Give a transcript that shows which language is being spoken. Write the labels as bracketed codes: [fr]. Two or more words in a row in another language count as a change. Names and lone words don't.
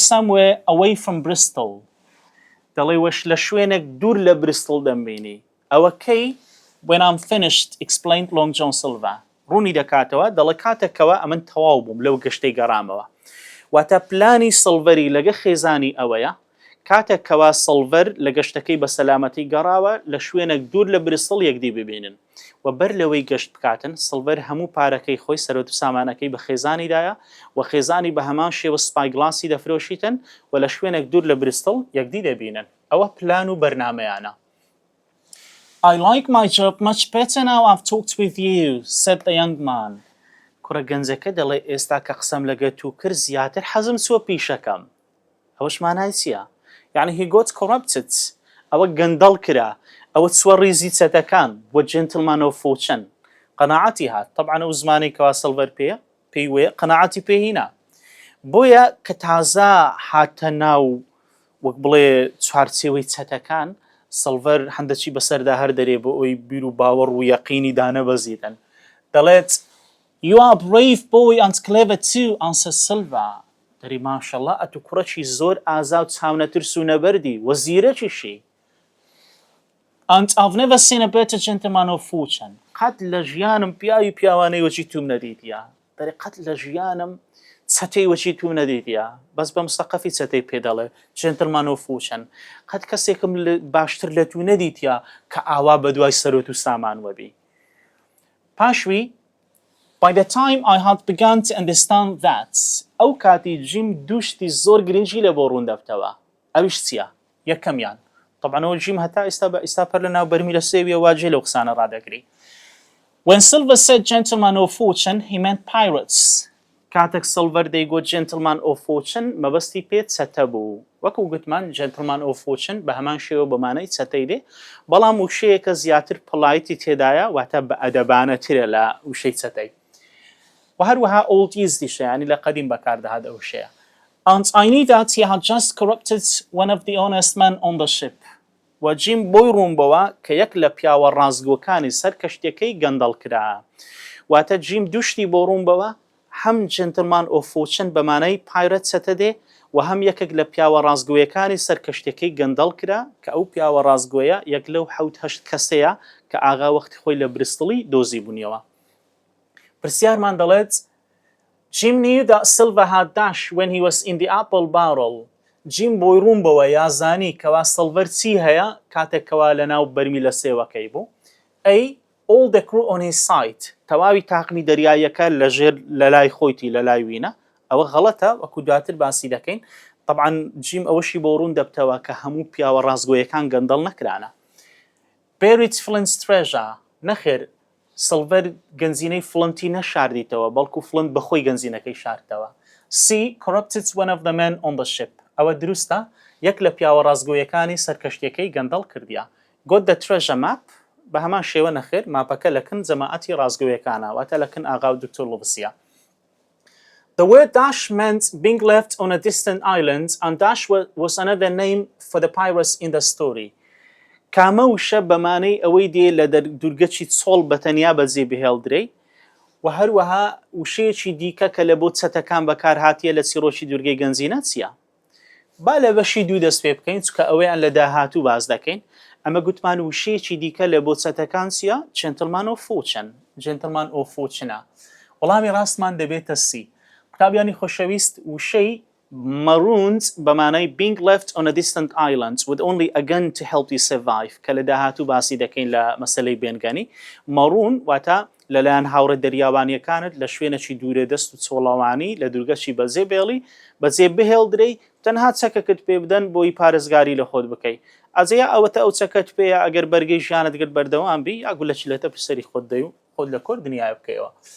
[en] somewhere away from Bristol [ckb] دەڵێ وەش لە شوێنێک دوور لە بریستڵ دەمبینی ئەوە کەی [en] when I'm finished explained Long John Silver [ckb] ڕوونی دەکاتەوە دەڵێ کاتێکەوە ئەمن تەواو بووم لەو گەشتەی گەڕامەوە واتە پلانی سڵڤەری لەگە خێزانی ئەوەیە کاتێکەوە سڵڤەر لە گەشتەکەی بە سەلامەتی گەڕاوە لە شوێنێک دوور لە بریستڵ یەکدی ببینن و بەر لەوەی گەشت بکاتن سڵڤەر هەموو پارەکەی خۆی سەرۆت و سامانەکەی بە خێزانیدایە و خێزانی بە هەمان شێوە سپایگلاسی دەفرۆشیتن و لە شوێنێک دوور لە بریستڵ یەکدی دەبینن ئەوە پلان و بەرنامەیانە [en] I like my job much better now I've talked with you said the young man [ckb] کوڕە گەنجەکە دەڵێ ئێستا کە قسەم لەگە تو کرد زیاتر حەزم سووە پیشەکەم ئەوەش مانای چییە یعنی [en] he got corrupted [ckb] ئەوە گەندەڵ کرا ئەوە چوە ڕیزی چەتەکان بۆ Gentleman [en] of Fortune [ckb] قەناعەتی هات طبعا ئەو زمانی کەوا سڵڤەر پێی وێ قەناعەتی پێهینا بۆیە کە تازە هاتە ناو وەک بڵێ چوارچێوەی چەتەکان سڵڤەر هەندەچی بەسەردا هەر دەرێ بۆ ئەوی بیر و باوەڕ و یەقینی دانەبەزیدن دەڵێت [en] You are a brave boy and clever too answered Silver [ckb] دەری ماشەڵڵا ئەتو کوڕەکی زۆر ئازا و چاونەترس و نەبەردی وەزیرەکیشی [en] And I've never seen a better gentleman of fortune [ckb] قەت لە ژیانم پیاوی پیاوانەی وەچی توم نەدیتیە دەری قەت لە ژیانم چەتەی وەچی توم نەدیتیە بەس بە مستەقەفی چەتەی پێدەڵێ [en] Gentleman of Fortune [ckb] قەت کەسێکم باشتر لە تو نەدیتیە کە ئاوا بە دوای سەرۆت و سامان وەبی پاشوی [en] By the time I had begun to understand that [ckb] ئەو کاتی جیم دوشتی زۆر گرنگی لە بۆ ڕوون دەبتەوە ئەویش چییە؟ یەکەمیان طبعاەوە جیم هەتا ئێستا پەر لە ناو بەرمی لە سێویە واجێ لەو قسانە ڕادەگری. [en] When Silver said gentleman of fortune, he meant pirates. [ckb] کاتێک سڵڤەر دەیگوت [en] gentleman of fortune [ckb] مەبەستی پێت چەتە بوو. وەکو گوتمان [en] gentleman of fortune [ckb] بە هەمان شێوە بەمانەی چەتەی دێ بەڵام وشەیەکە زیاتر پڵایتی تێدایە واتە بە ئەدەبانەترە لە وشەی چەتەی. و هەروەها [en] old usediشە [ckb] ینی لە قەدیم بەکاردەهات ئەو وشەیە. [en] And I knew that he had just corrupted one of the honest men on the ship. [ckb] و جیم بۆی ڕوون بەوە کە یەک لە پیاوە ڕازگۆکانی سەر کەشتەکەی گەندەڵ کرا. واتە جیم دوشتی بۆ ڕوون بەوە هەم [en] gentleman of fortune [ckb] بەمانەی پایرەت چەتە دێ و هەم یەکێک لە پیاوە ڕازگۆیەکانی سەر کەشتەکەی گەندەڵ کرا کە ئەو پیاوە ڕازگۆیە یەک لەو 7-8 کەسەیە کە ئاغا وەختی خۆی لە بریستڵی دۆزی بوونیەوە. پرسیارمان دەڵێت [en] Jim knew that Silver had dashed when he was in the apple barrel. [ckb] جیم بۆی ڕوون بەوە یازانی کەوا سڵڤەر چی هەیە کاتێک کەوا لە ناو بەرمی لە سێوەکەی بوو. [en] A. All the crew on his side. [ckb] تەواوی تاقمی دەریایەکە لەژێر لە لای خۆیتی لە لای وینە. ئەوە غەڵەتە وەکو دواتر باسی دەکەین. طبعا جیم ئەوەشی بۆ ڕوون دەبتەوە کە هەموو پیاوە ڕازگۆیەکان گەندەڵ نەکرانە. [en] Buried Flint's treasure. [ckb] نەخێر سڵڤەر گەنجینەی فلنتی نەشاردیتەوە بەڵکو فلنت بەخۆی گەنجینەکەی شاردتەوە. [en] C. Corrupted one of the men on the ship. [ckb] ئەوە دروستە یەک لە پیاوە ڕازگۆیەکانی سەرکەشتەکەی گەندەڵ کردیە. [en] Got the treasure map. [ckb] بە هەمان شێوە نەخێر ماپەکە لەکن جەماعەتی ڕازگۆیەکانە واتە لەکن ئاغا و دکتۆر لوڤسیە. [en] The word dash meant being left on a distant island and dash was another name for the pirates in the story. [ckb] کامە وشە بەمانەی ئەوەی دێ لە دوورگەچی چۆڵ بەتەنیا بەجێ بهێڵدرێ و هەروەها وشەیەکی دیکە کە لە بۆ چەتەکان بەکار هاتیە لە چیرۆکی دوورگەی گەنجینە چییە؟ با لە بەشی دوو دەست پێ بکەین چکە ئەوەیان لە داهاتوو باز دەکەین. ئەمە گوتمان وشەیەکی دیکە لە بۆ چەتەکان چییە؟ [en] gentleman of fortune. gentleman of fortune. [ckb] وەڵامی ڕاستمان دەبێتە سی. قوتابیانی خۆشەویست وشەی marooned بەمانەی [en] being left on a distant island with only a gun to help you survive [ckb] کە لە داهاتوو باسی دەکەین لە مەسەلەی بێنگەنی. maroon واتە لەلایەن هاوڕێ دەریاوانیەکانت لە شوێنێکی دوورێ دەست و چۆڵەوانی لە دوورگەشی بەجێ بێڵی بەجێ بهێڵدرەی تەنها چەکەکت پێ بدەن بۆی پارێزگاری لە خۆت بکەیت. ئەجەیە ئەوەتە ئەو چەکەت پێەیە ئەگەر بەرگەی ژیانت گرت بەردەوام بی یا گولە چلەتە پسەری خۆت دەی و خۆت لە کۆر دنیای بکەیەوە.